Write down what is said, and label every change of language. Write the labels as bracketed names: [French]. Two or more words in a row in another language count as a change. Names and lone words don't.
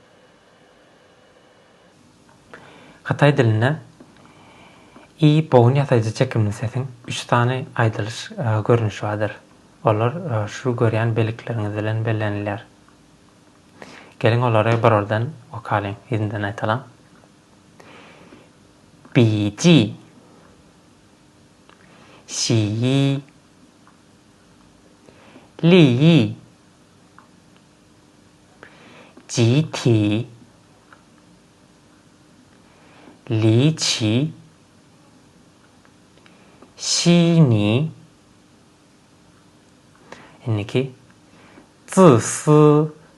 [Turkmen] Hytaý diline bogun ýasaýjy çekimli sesiň 3 tane aýdylyş görnüşi bardyr. Olar şu görýän belikleriniz bilen bellenilýär. Gelin olary bir oradan okalyň, izinden aýtalam. [Chinese] 笔记、洗衣、利益、集体、离奇、悉尼。Inniki自私、